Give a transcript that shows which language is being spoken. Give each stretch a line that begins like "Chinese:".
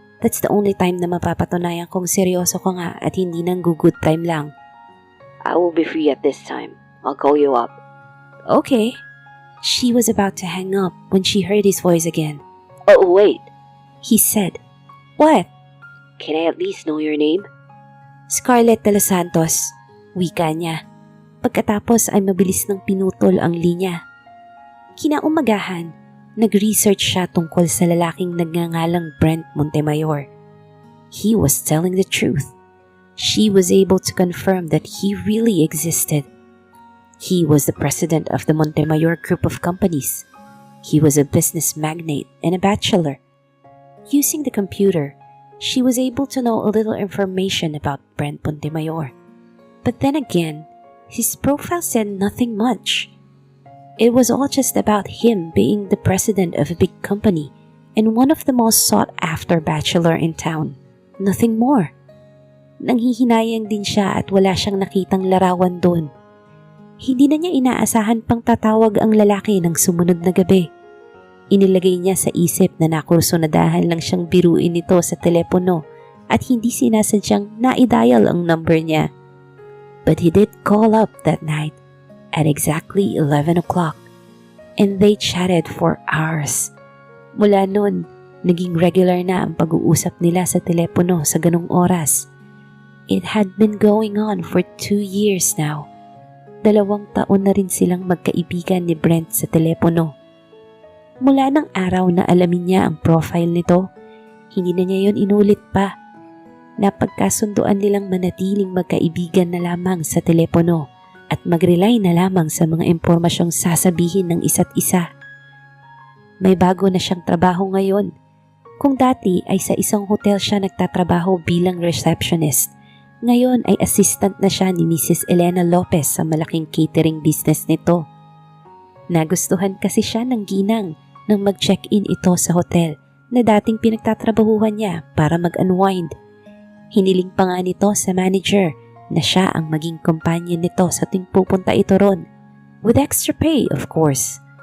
English: That's the only time
Filipino: na mapapatunayan kong seryoso ko nga at hindi nang good time lang.
English: I will be free at this time. I'll call you up. Okay. She was about to hang up when she heard his voice again. Oh, wait. He said. What? Can I at least know your name?
Filipino: Scarlett de los Santos. Wika niya. Pagkatapos ay mabilis nang pinutol ang linya. Kinaumagahan, nag-research siya tungkol sa lalaking nagngangalang Brent Montemayor.
English: He was telling the truth. She was able to confirm that he really existed. He was the president of the Montemayor Group of Companies. He was a business magnate and a bachelor. Using the computer, she was able to know a little information about Brent Montemayor. But then again, his profile said nothing much. It was all just about him being the president of a big company and one of the most sought-after bachelor in town. Nothing more.
Filipino: Nanghihinayang din siya at wala siyang nakitang larawan doon. Hindi na niya inaasahan pang tatawag ang lalaki ng sumunod na gabi. Inilagay niya sa isip na nakursunadahan lang siyang biruin nito sa telepono at hindi sinasadyang na-dial ang number niya.
English: But he did call up that night at exactly 11 o'clock and they chatted for hours.
Filipino: Mula noon, naging regular na ang pag-uusap nila sa telepono sa ganong oras.
English: It had been going on for 2 years now.
Filipino: 2 taon na rin silang magkaibigan ni Brent sa telepono. Mula ng araw na alamin niya ang profile nito, hindi na niya yon inulit pa. Napagkasunduan nilang manatiling magkaibigan na lamang sa telepono at mag-rely na lamang sa mga impormasyong sasabihin ng isa't isa. May bago na siyang trabaho ngayon. Kung dati ay sa isang hotel siya nagtatrabaho bilang receptionist, ngayon ay assistant na siya ni Mrs. Elena Lopez sa malaking catering business nito. Nagustuhan kasi siya ng ginang nang mag-check-in ito sa hotel na dating pinagtatrabahuhan niya para mag-unwind. Hiniling pa nga nito sa manager na siya ang maging companion nito sa tuwing pupunta ito ron.
English: With extra pay, of course.